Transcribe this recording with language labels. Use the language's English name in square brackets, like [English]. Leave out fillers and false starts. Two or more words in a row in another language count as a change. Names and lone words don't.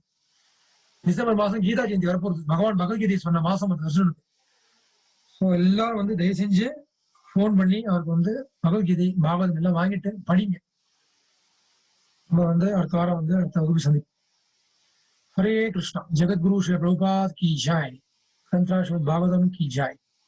[Tamil] டிசம்பர் மாசம் கீதா ஜெயந்தி வரப்போகுது, பகவான் பகவத்கீதை சொன்ன மாசம் வருஷனுக்கு. ஸோ எல்லாரும் வந்து தயவு செஞ்சு போன் பண்ணி அவருக்கு வந்து பகவத்கீதை பாகவதம் எல்லாம் வாங்கிட்டு படிங்க. நம்ம வந்து அடுத்த வாரம் வந்து அடுத்த வகுப்பு சந்திப்போம். [Hindi] हरे कृष्णा। जगत गुरु श्री प्रभुपाद की जय। ग्रंथराज श्रीमद् भागवतम की जय।